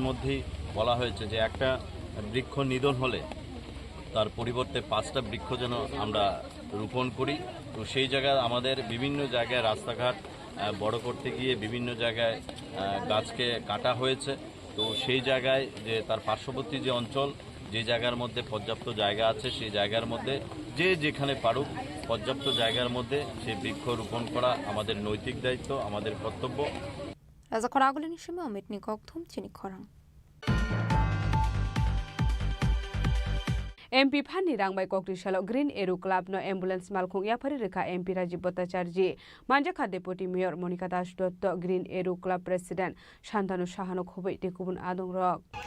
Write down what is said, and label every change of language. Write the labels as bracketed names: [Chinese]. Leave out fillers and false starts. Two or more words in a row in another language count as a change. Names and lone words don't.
[Bangla] মধ্যেই বলা হয়েছে যে একটা বৃক্ষ নিধন হলে তার পরিবর্তে 5টা বৃক্ষ যেন আমরা রোপণ করি তো সেই জায়গায় আমাদের বিভিন্ন জায়গায় রাস্তাঘাট বড় করতে গিয়ে বিভিন্ন জায়গায় গাছকে কাটা হয়েছে তো সেই জায়গায় যে তার পার্শ্ববর্তী যে অঞ্চল যে জায়গার মধ্যে পর্যাপ্ত জায়গা আছে সেই জায়গার মধ্যে যে যেখানে পারুক পর্যাপ্ত জায়গার মধ্যে সেই বৃক্ষ রোপণ করা আমাদের নৈতিক দায়িত্ব, আমাদের কর্তব্য। [Kok Borok] রাজাখর আগুলিনি সময় অমিত নিকক থুম চিনি খরাং एमपी फानी रांगबाई कोकटिशालो ग्रीन एरो क्लब नो एम्बुलेंस मालखुंग याफारी रेखा एमपी राजीव भट्टाचार्य मानजाखा [English] deputy mayor [Kok Borok] मनिका दास दत्त ग्रीन एरो क्लब प्रेसिडेंट शांतानु साहानो खुबै टेकुबुन आदं रक